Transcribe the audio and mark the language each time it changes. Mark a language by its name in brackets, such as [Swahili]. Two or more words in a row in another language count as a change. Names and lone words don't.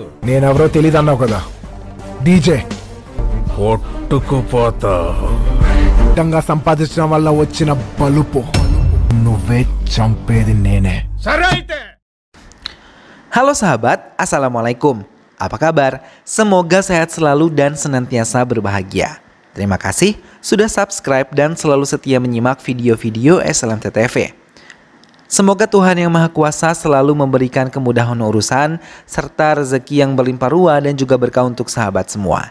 [Telugu] నేనెవరో తెలీదన్నావు కదా, డీజే. కొట్టుకుపోతావు. ఇష్టంగా సంపాదించడం వల్ల వచ్చిన బలుపు నువ్వే చంపేది నేనే. సరే అయితే. [Indonesian] Halo sahabat, Assalamualaikum. Apa kabar? Semoga sehat selalu dan senantiasa berbahagia. Terima kasih sudah subscribe dan selalu setia menyimak video-video SLMT-TV. Semoga Tuhan Yang Maha Kuasa selalu memberikan kemudahan urusan serta rezeki yang berlimpah ruah dan juga berkah untuk sahabat semua.